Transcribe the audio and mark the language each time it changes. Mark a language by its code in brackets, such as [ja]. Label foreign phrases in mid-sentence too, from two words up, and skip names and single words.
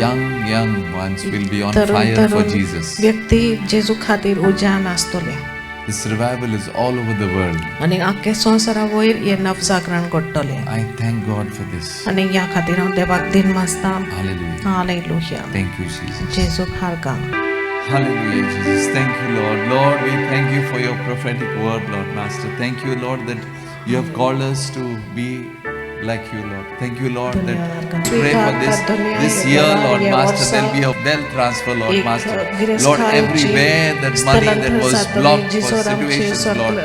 [en] Young ones will be on [kok] तरुण [en] fire for [kok] तरुण [en] Jesus. [kok] व्यक्ती जेजू खातीर उज्यान आसतले. [en] This revival is all over the world. [kok] आनी आख्खे संवसारा वयर हे नवजागरण घडटले. [en] I thank God for this. [kok] आनी ह्या खातीर हांव देवाक दिन मागता. [en] Hallelujah. [kok] हालेलुया. [en] Thank you, Jesus. [kok] जेजूक हारका. [en] Hallelujah, Jesus. Thank you, Lord. Lord, we thank you for your prophetic word, Lord Master. Thank you, Lord, that you have called us to be like you, Lord. Thank you, Lord, that pray for this year, Lord Master. There'll be a wealth transfer, Lord Master. Lord, everywhere that money that was blocked for situations, Lord.